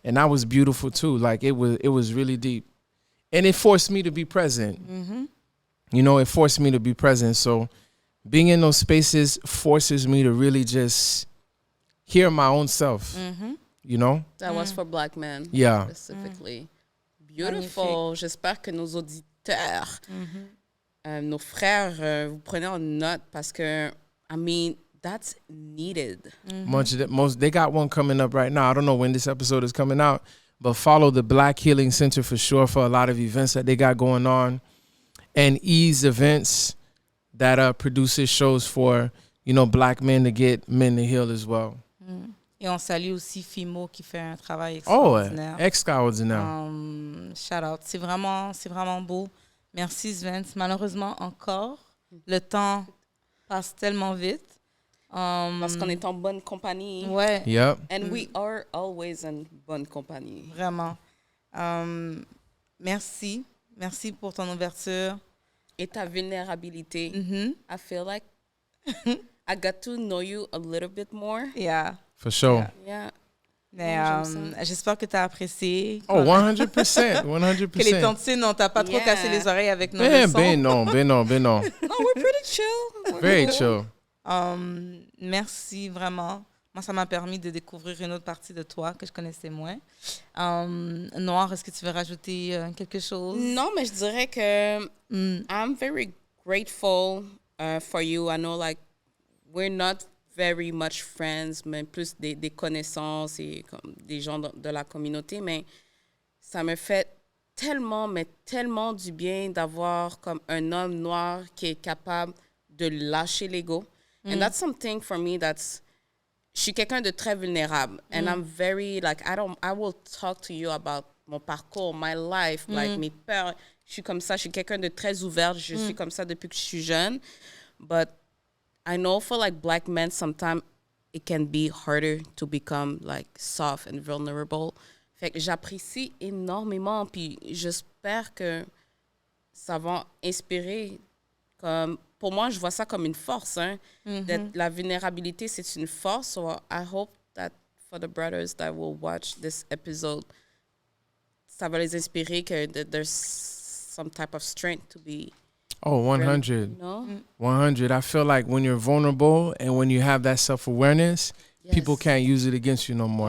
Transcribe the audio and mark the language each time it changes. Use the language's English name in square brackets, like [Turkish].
[English] And that was beautiful too. Like it was really deep. And it forced me to be present. You know, it forced me to be present. So being in those spaces forces me to really just hear my own self. You know? That was for black men. Yeah. Specifically. Beautiful. [French] J'espère que nos auditeurs, nos frères, vous prenez en note parce que, [English] I mean, that's needed. They got one coming up right now. I don't know when this episode is coming out, but follow the Black Healing Center for sure for a lot of events that they got going on. And Ease Events that produces shows for, you know, black men to get men to heal as well. [French] Et on salue aussi Fimo qui fait un travail extraordinaire. Oh, extraordinaire. [English] Shout out. [French] C'est vraiment beau. Merci Svens. Malheureusement, encore, le temps passe tellement vite. Parce qu'on est en bonne compagnie. Ouais. [English] Yep. And we are always in [French] bonne compagnie. Vraiment. Merci. Merci pour ton ouverture. Et ta vulnérabilité. [English] I feel like I got to know you a little bit more. Yeah. For sure. Yeah. [French] Mais j'espère que tu as apprécié. [English] Oh, 100%. 100%. [French] Que les tantines, on t'a pas trop cassé les oreilles avec nos leçons. Ben non. [English] No, we're pretty chill. Very chill. [French] Merci, vraiment. Moi, ça m'a permis de découvrir une autre partie de toi que je connaissais moins. Noir, est-ce que tu veux rajouter quelque chose? Non, mais je dirais que [English] I'm very grateful for you, I know like we're not very much friends, [French] mais plus des connaissances et comme des gens de la communauté, mais ça me fait tellement, mais tellement du bien d'avoir comme un homme noir qui est capable de lâcher l'ego. [English] And that's something for me that's... [French] Je suis quelqu'un de très vulnérable. [English] And I'm very, like, I will talk to you about [French] mon parcours, [English] my life, like, [French] mes peurs. Je suis comme ça. Je suis quelqu'un de très ouvert. Je suis comme ça depuis que je suis jeune. [English] But I know for, like, black men, sometimes it can be harder to become, like, soft and vulnerable. [French] Fait que j'apprécie énormément. Puis j'espère que ça va inspirer comme... Pour moi, je vois ça comme une force. Hein? La vulnérabilité, c'est une force. [English] So I hope that for the brothers that will watch this episode, [French] ça va les inspirer que [English] there's some type of strength to be... Oh, 100. You know? 100. I feel like when you're vulnerable and when you have that self-awareness, people can't use it against you no more.